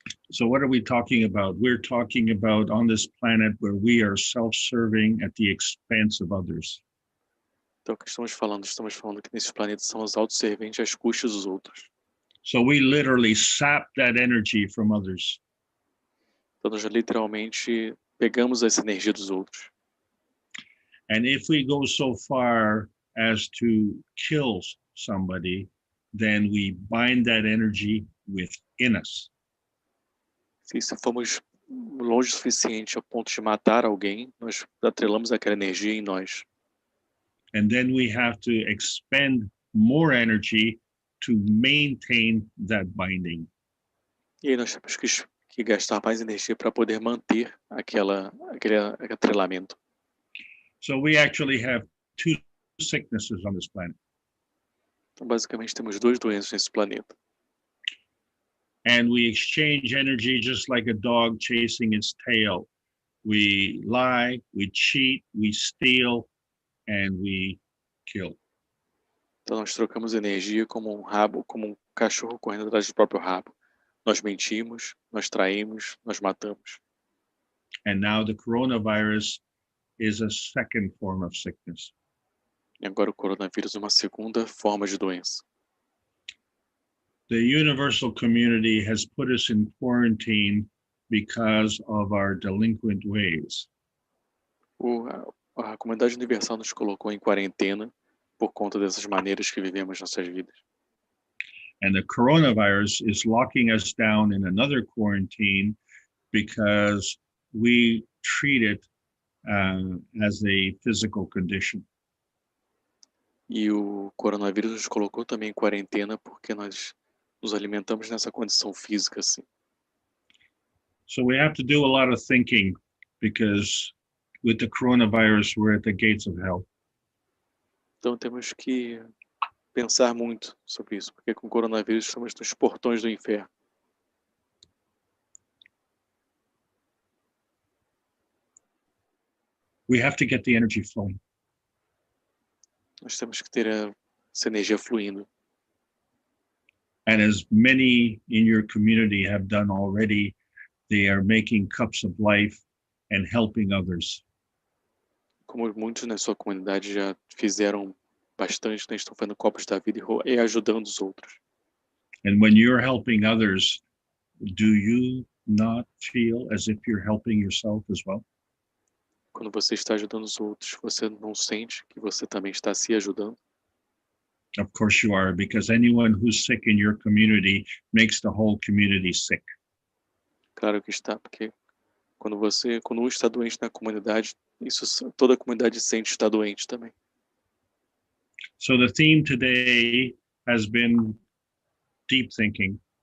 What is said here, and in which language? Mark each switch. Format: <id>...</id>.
<en>So what are we talking about? We're talking about on this planet where we are self-serving at the expense of others.</en> <pt>Então, o que estamos falando? Estamos falando que nesses planetas somos autosserventes às custas dos outros.</pt> <en>So we literally sap that energy from others.</en> <pt>Então, nós literalmente pegamos essa energia dos outros.</pt> <en>And if we go so far as to kill somebody, then we bind that energy within us.</en> <pt>Se formos longe o suficiente ao ponto de matar alguém, nós atrelamos aquela energia em nós.</pt> <en>And then we have to expend more energy to maintain that binding.</en> <pt>E aí nós temos que gastar mais energia para poder manter aquele atrelamento.</pt> <en>So we actually have two sicknesses on this planet.</en> <pt>Então, basicamente, temos duas doenças nesse planeta.</pt> <en>And we exchange energy just like a dog chasing its tail. We lie, we cheat, we steal, and we kill.</en> <pt>Então, nós trocamos energia como um cachorro correndo atrás do próprio rabo. Nós mentimos, nós traímos, nós matamos.</pt> <en>And now the coronavirus is a second form of sickness.</en> <pt>E agora o coronavírus é uma segunda forma de doença.</pt> <en>The universal community has put us in quarantine because of our delinquent ways.</en> <pt>A comunidade universal nos colocou em quarentena por conta dessas maneiras que vivemos nossas vidas.</pt> <en>And the coronavirus is locking us down in another quarantine because we treat it as a physical condition.</en> <pt>E o coronavírus nos colocou também em quarentena porque nós nos alimentamos nessa condição física, assim.</pt> <en>So we have to do a lot of thinking because with the coronavirus, we're at the gates of hell.</en> <pt>Então temos que pensar muito sobre isso, porque com o coronavírus estamos nos portões do inferno.</pt> <en>We have to get the energy flowing.</en> <pt>Nós temos que ter essa energia fluindo.</pt> <en>And as many in your community have done already, they are making cups of life and helping others.</en> <pt>Como muitos na sua comunidade já fizeram bastante, né? Estão fazendo copos da vida e ajudando os outros.</pt> <en>And when you're helping others, do you not feel as if you're helping yourself as well?</en> <pt>Quando você está ajudando os outros, você não sente que você também está se ajudando?</pt> <en>Of course you are, because anyone who's sick in your community makes the whole community sick.</en> <pt>Claro que está, porque quando um está doente na comunidade, toda a comunidade sente estar doente também.</pt> <en>So the theme today has been deep thinking.</en>